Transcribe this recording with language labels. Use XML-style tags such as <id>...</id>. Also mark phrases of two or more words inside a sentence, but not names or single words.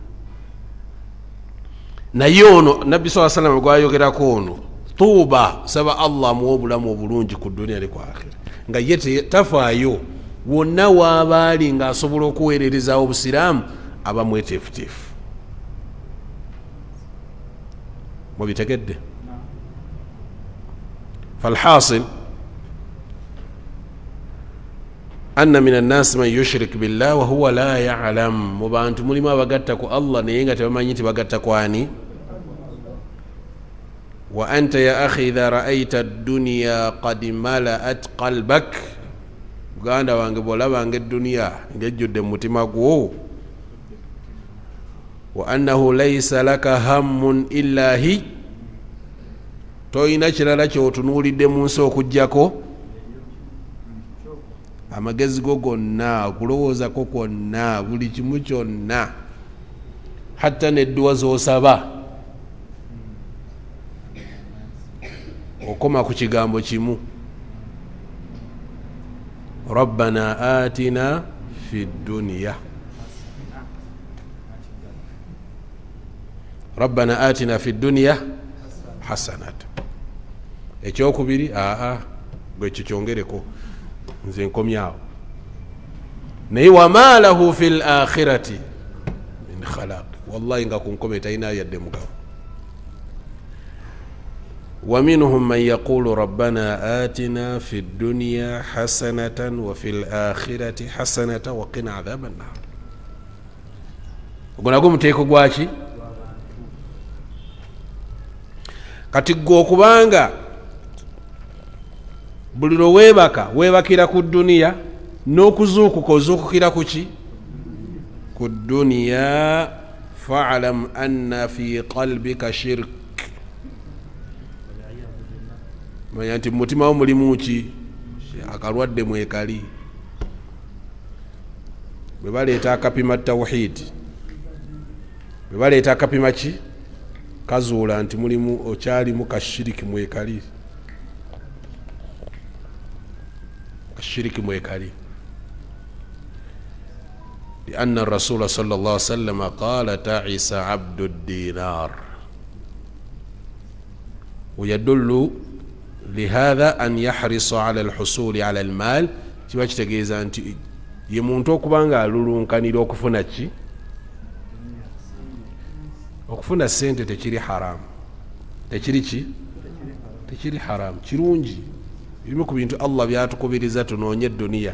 <lg>naye ono nabbi saa salama gwayogerako ono tuuba saba Allah amuwa obulamu obulungi ku duniya ne ku akhira nga ye tafaayo wonna waabaali ng'asobola okuweererezaawo obusiraamu aba mweteefuteefu mubitegedde</lg> <ar>فالحاصل أن من الناس من يشرك بالله وهو لا يعلم</ar> <lg>mu bantu mulimu abagatta ku Allah naye nga tebamanyi nti bagatta kwani</lg> <ar>وأنت يا أخي إذا رأيت الدنيا قد ملأت قلبك</ar> <lg>ganda wange bolabanga edduniya ngejjudde mu mutima gwo</lg> <ar>وأنه ليس لك هم إلا</ar> <lg>hi toyina kirala kyotunuulidde mu nsi okujjako amagezi go gonna okulowoozako kwonna buli kimu kyonna hatta nedduwa z'osaba okoma ku kigambo kimu</lg> <ar>ربنا آتنا في الدنيا ربنا آتنا في الدنيا حسنة</ar> <lg>ekyokubiri gwe kikyongereko nze nkomyawo naye</lg> <ar>وما له في الآخرة من خلاق wallahi</ar> <lg>nga kunkome talina yadde mugabo</lg> <ar>ومنهم من يقول ربنا آتنا في الدنيا حسنة وفي الآخرة حسنة وقنا عذاب النار</ar> <lg>وقنا تيكو gwaki kati gwe okubanga buli lwe weebakira ku duniya n'okuzuukuka ozuukukira ku ki ku duniya</lg> <ar>فاعلم أن في قلبك شرك</ar> <lg>manya nti mutima wo mulimu ki akalwadde mwekali bwe baleeta akapima tawhid bwe baleeta akapima ki kazuula nti mulimu okyalimu kashiriki mwekali kashiriki mwekali</lg> <ar>لأن الرسول صلى الله عليه وسلم قال تعس عبد الدينار ويدل لهذا أن يحرص على الحصول على المال</ar> <lg>kiba kitegeeza nti ye muntu okubanga alulunkanira okufuna ki okufuna sente tekiri haramu tekiri ki tekiri haramu, kirungi. Bimu ku bintu Allah byatukubiriza tunoonye duniya.</lg>